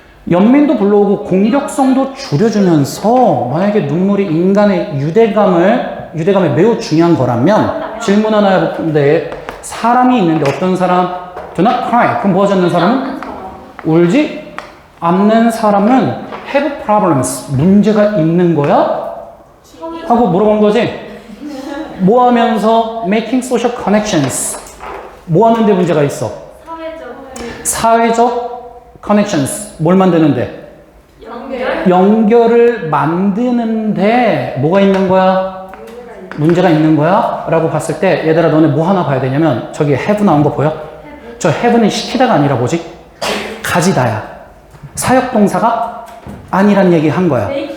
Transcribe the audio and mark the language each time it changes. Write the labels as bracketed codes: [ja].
[ko] 연민도 불러오고 공격성도 줄여주면서, 만약에 눈물이 인간의 유대감에 매우 중요한 거라면, 질문 하나 해볼건데, 사람이 있는데 어떤 사람? [en] Do not cry. [ko] 그럼 뭐 하지 않는 사람은? 않는 사람. 울지 않는 사람은 [en] have problems. [ko] 문제가 있는 거야? 하고 물어본 거지? 뭐 하면서 [en] making social connections. [ko] 뭐 하는데 문제가 있어? 사회적 connections. 뭘 만드는데? 연결을 만드는데 뭐가 있는 거야? 문제가 있는 거야? 라고 봤을 때 얘들아 너네 뭐 하나 봐야 되냐면 저기 have 나온 거 보여? 저 have는 시키다가 아니라 뭐지? 가지다야. 사역동사가 아니란 얘기 한 거야.